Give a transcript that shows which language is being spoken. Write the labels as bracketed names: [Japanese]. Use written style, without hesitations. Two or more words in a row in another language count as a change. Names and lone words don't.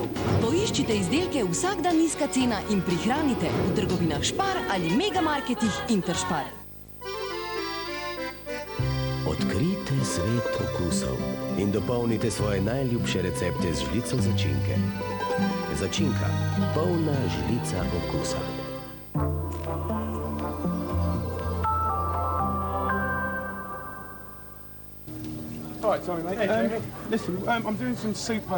[Slovenian] Poiščite izdelke Vsak dan nizka cena in prihranite v trgovinah Špar ali megamarketih Interšpar. Odkrijte svet okusov in dopolnite svoje najljubše recepte z žlico začinke. Začinka, polna žlica okusa. [English] All right, sorry, mate. Listen, I'm doing some soup home.